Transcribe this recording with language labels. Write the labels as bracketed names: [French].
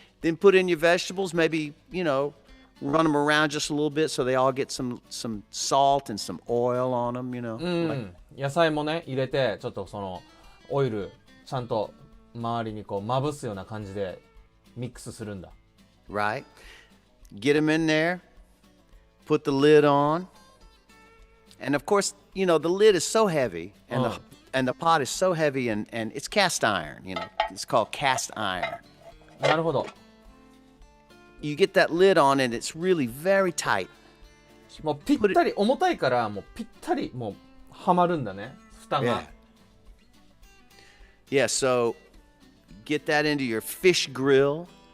[English] Then put in your vegetables, maybe, run them around just a little bit so they all get some salt and some oil on them, う like- ん。 [Japanese] 野菜もね入れて、ちょっとそのオイルちゃんと周りにこうまぶすような感じでミックスするんだ。 [English] right? Get them in there, put the lid on. And of course, the lid is so heavy and the pot is so heavy and it's cast iron, it's called cast iron. [Japanese] なるほど。 [English] You get that lid on and it's really very tight. [Japanese] もうぴったり重たいからもうぴったりもうはまるんだね、蓋が。 [English] Yeah, so get that into your fish grill.